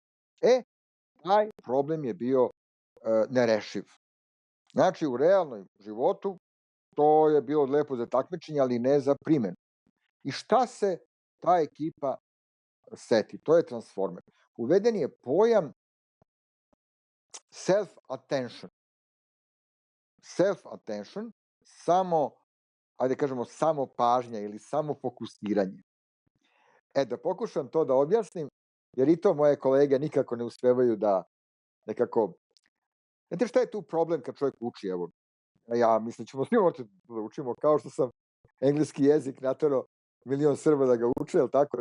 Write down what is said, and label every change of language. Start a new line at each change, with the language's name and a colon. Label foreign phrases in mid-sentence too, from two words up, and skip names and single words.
Serbian: Taj problem je bio nerešiv. Znači, u realnom životu to je bilo lepo za takmičenje, ali ne za primjenu. I šta se ta ekipa seti? To je Transformer. Uveden je pojam self-attention. Self-attention, ajde kažemo, samo pažnja ili samo fokusiranje. Da pokušam to da objasnim, jer i to moje kolege nikako ne uspevaju da nekako Znate šta je tu problem kad čovjek uči? Evo, ja mislim ćemo svi moći da učimo, kao što sam engleski jezik naterao milion Srba da ga uče, jel tako?